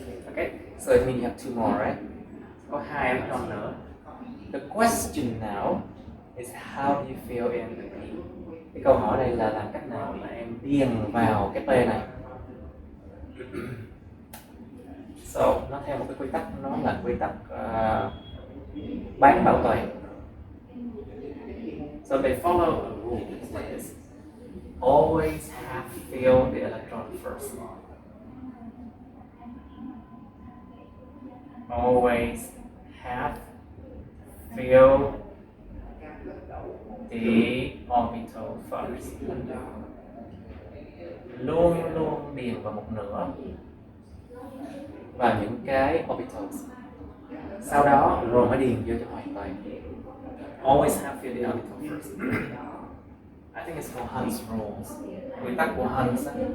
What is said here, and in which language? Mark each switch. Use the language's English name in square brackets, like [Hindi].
[English] Okay, so it means you have 2 more, right? [Vietnamese] Có 2 electron nữa. [English] The question now is how do you fill in the p? [Vietnamese] Cái câu hỏi đây là làm cách nào mà em điền vào cái p này? So nó theo một cái quy tắc, nó là quy tắc bán bảo toàn. [English] So they follow a rule is like this. Always half fill the electron first. Always half fill the orbital first. [Vietnamese] Luôn luôn điền vào một nửa và những cái orbitals. Sau đó rồi mới điền vô cho hoàn toàn. [English] Always have fill the orbital first. I think it's called Hund's rules. [Vietnamese] Quy tắc của Hund's.